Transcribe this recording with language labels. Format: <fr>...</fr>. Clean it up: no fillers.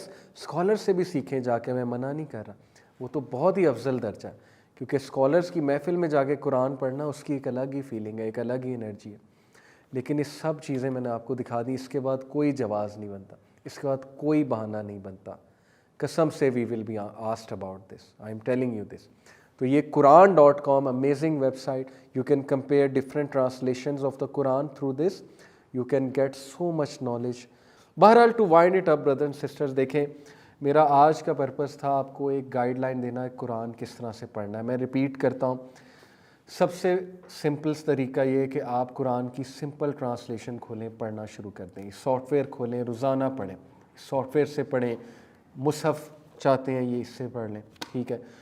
<ur>یس, scholar سے بھی سیکھیں جا کے, میں منع نہیں کر رہا, وہ تو بہت ہی افضل درجہ ہے, کیونکہ اسکالرس کی محفل میں جا کے قرآن پڑھنا اس کی ایک الگ ہی فیلنگ ہے, ایک الگ ہی انرجی ہے. لیکن یہ سب چیزیں میں نے آپ کو دکھا دی. اس کے بعد کوئی جواز نہیں بنتا, اس کے بعد کوئی بہانہ نہیں بنتا. قسم سے</ur> <en>We will be asked about this, I am telling you this.</en> <ur>تو یہ</ur> <en>قرآن.com amazing website, you can compare different translations of the Quran through this, you can get so much knowledge.</en> <ur>بہرحال</ur> <en>to wind it up brothers and sisters,</en> <ur>دیکھیں میرا آج کا purpose تھا آپ کو ایک گائیڈ لائن دینا ہے قرآن کس طرح سے پڑھنا ہے. میں ریپیٹ کرتا ہوں, سب سے سمپل طریقہ یہ ہے کہ آپ قرآن کی سمپل ٹرانسلیشن کھولیں, پڑھنا شروع کر دیں. سافٹ ویئر کھولیں, روزانہ پڑھیں, سافٹ ویئر سے پڑھیں. مصحف چاہتے ہیں یہ اس سے پڑھ لیں, ٹھیک ہے.</ur>